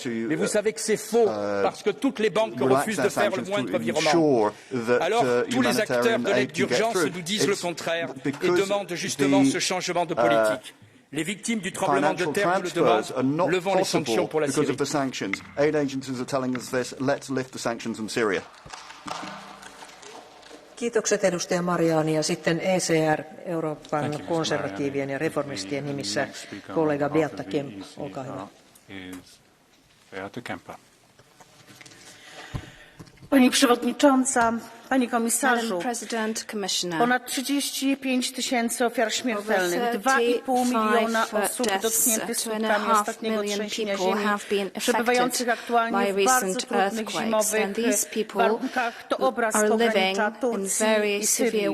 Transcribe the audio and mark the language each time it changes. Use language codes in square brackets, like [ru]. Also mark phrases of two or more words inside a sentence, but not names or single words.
[fr] Mais vous savez que c'est faux, parce que toutes les banques refusent de faire le moindre virement. Alors, tous les acteurs de l'aide d'urgence nous disent le contraire et demandent justement ce changement de politique. Les victimes du tremblement de terre nous le demandent. Levons les sanctions pour la Syrie. [fi] Kiitokset edustaja Mariani ja sitten ECR, Euroopan konservatiivien ja reformistien nimissä kollega Beata Kempa. Olkaa hyvä. [pl] Pani przewodnicząca, panie komisarzu, ponad 35 tysięcy ofiar śmiertelnych, 2,5 miliona osób dotkniętych skutkami ostatniego trzęsienia ziemi, przebywających aktualnie w bardzo trudnych zimowych warunkach, to obraz pogranicza Turcji i Syrii.